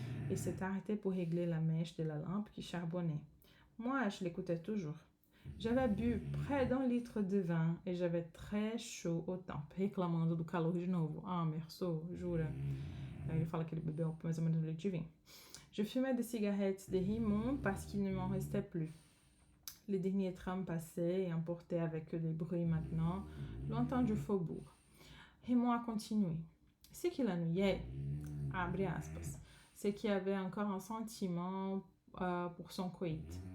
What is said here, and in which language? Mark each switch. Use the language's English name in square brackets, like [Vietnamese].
[French] Il s'est arrêté pour régler la mèche de la lampe qui charbonnait. Moi, je l'écoutais toujours. J'avais bu près d'un litre de vin et j'avais très chaud aux tempes, [Portuguese] reclamando do calor de novo. Ah, Meursault, jura? Aí ele fala que ele bebeu mais ou menos um litre de vinho. [French] Je fumais des cigarettes de Rimon parce qu'il ne m'en restait plus. Les derniers trams passaient et emportaient avec eux les bruits maintenant, lointains du faubourg. Raymond a continué. Ce qui l'ennuyait, [Portuguese] abre aspas, [French] c'est qu'il y avait encore un sentiment pour son coït.